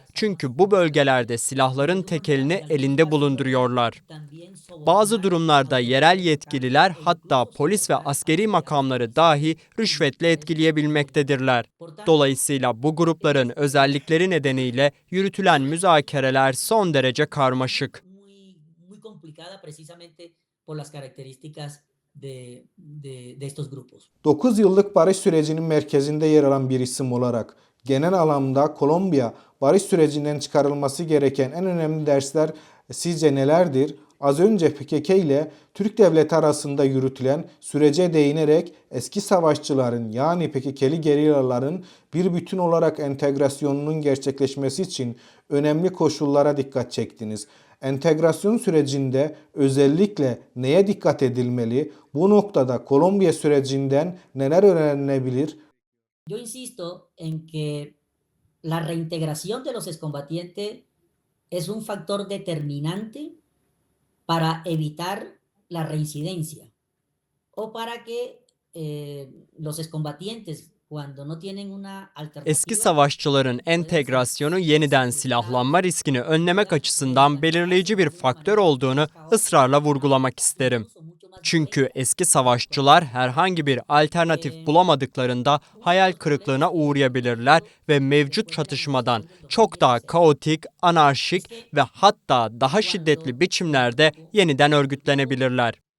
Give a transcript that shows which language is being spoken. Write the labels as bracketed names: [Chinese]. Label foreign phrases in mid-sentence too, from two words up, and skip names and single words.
[Turkish] Çünkü bu bölgelerde silahların tekelini elinde bulunduruyorlar. Bazı durumlarda yerel yetkililer hatta polis ve askeri makamları dahi rüşvetle etkileyebilmektedirler. Dolayısıyla bu grupların özellikleri nedeniyle yürütülen müzakereler son derece karmaşık. [Spanish] Muy complicada precisamente por las características de estos grupos. [Turkish] 9 yıllık barış sürecinin merkezinde yer alan bir isim olarak genel anlamda Kolombiya barış sürecinden çıkarılması gereken en önemli dersler sizce nelerdir? Az önce PKK ile Türk devleti arasında yürütülen sürece değinerek eski savaşçıların yani PKK'li gerillaların bir bütün olarak entegrasyonunun gerçekleşmesi için önemli koşullara dikkat çektiniz. Entegrasyon sürecinde özellikle neye dikkat edilmeli? Bu noktada Kolombiya sürecinden neler öğrenilebilir? [Spanish] Yo insisto en que la reintegración de los excombatientes es un factor determinante para evitar la reincidencia o para que los excombatientes cuando no tienen una alternativa. [Turkish] Eski savaşçıların entegrasyonu yeniden silahlanma riskini önlemek açısından belirleyici bir faktör olduğunu ısrarla vurgulamak isterim. Çünkü eski savaşçılar herhangi bir alternatif bulamadıklarında hayal kırıklığına uğrayabilirler ve mevcut çatışmadan çok daha kaotik, anarşik ve hatta daha şiddetli biçimlerde yeniden örgütlenebilirler.